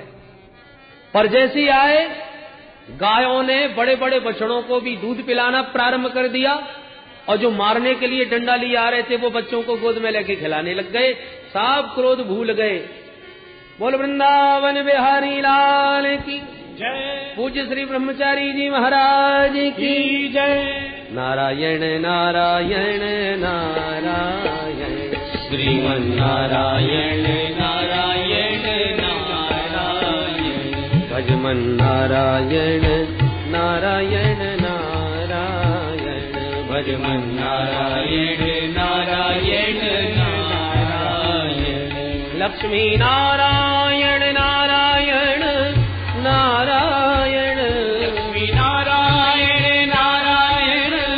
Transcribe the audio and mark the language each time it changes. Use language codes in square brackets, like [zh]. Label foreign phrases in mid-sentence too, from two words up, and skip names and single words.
[hi] पर जैसे ही आए गायों ने बड़े बड़े बछड़ों को भी दूध पिलाना प्रारंभ कर दिया और जो मारने के लिए डंडा लिए आ रहे थे वो बच्चों को गोद में लेके खिलाने लग गए। सब क्रोध भूल गए। बोल वृंदावन बिहारी लाल की जय। पूज्य श्री ब्रह्मचारी जी महाराज की जय। नारायण नारायण नारायण श्रीमन नारायण नारायण नारायण भजमन नारायण नारायण नारायण भजमन नारायण नारायण नारायण लक्ष्मी नारायण नारायण नारायण लक्ष्मी नारायण नारायण